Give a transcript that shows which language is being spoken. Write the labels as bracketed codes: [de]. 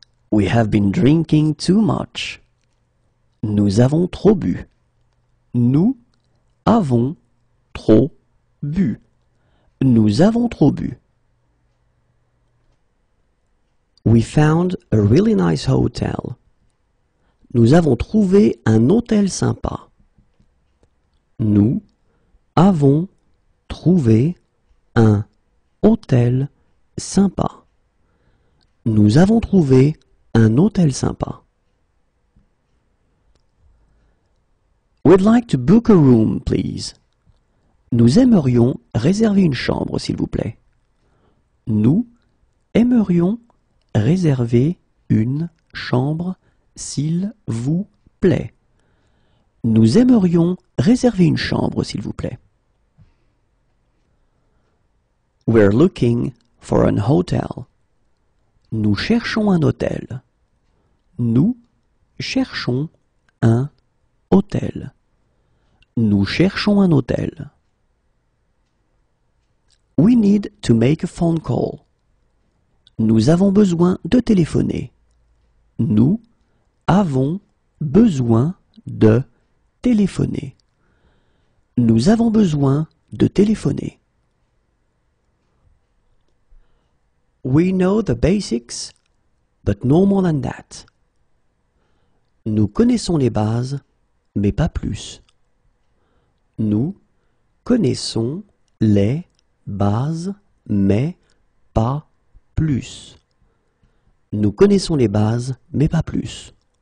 [en] We have been drinking too much. [fr] Nous avons trop bu. Nous avons trop bu. Nous avons trop bu. [en] We found a really nice hotel. [fr] Nous avons trouvé un hôtel sympa. Nous avons trouvé un hôtel sympa. Nous avons trouvé un hôtel sympa. [en] We'd like to book a room, please. [fr] Nous aimerions réserver une chambre, s'il vous plaît. Nous aimerions réserver une chambre, s'il vous plaît. Nous aimerions réserver une chambre, s'il vous plaît. [en] We're looking for an hotel. [fr] Nous cherchons un hôtel. Nous cherchons un hôtel. Nous cherchons un hôtel. [en] We need to make a phone call. [fr] Nous avons besoin de téléphoner. Nous avons besoin de téléphoner. Nous avons besoin de téléphoner. [en] We know the basics, but no more than that. [fr] Nous connaissons les bases, mais pas plus. Nous connaissons les bases, mais pas plus. Nous connaissons les bases, mais pas plus.